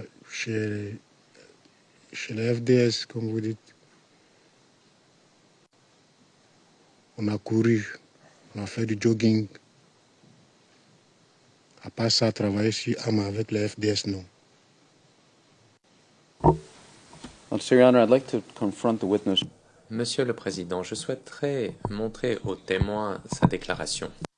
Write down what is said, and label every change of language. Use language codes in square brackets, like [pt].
[fr] Chez les FDS, comme vous dites, on a couru, on a fait du jogging. À part ça, travailler sur armes avec les FDS, non. [en] Sir, Your Honor, I'd like to confront the witness. [fr] Monsieur le président, je souhaiterais montrer au témoin sa déclaration.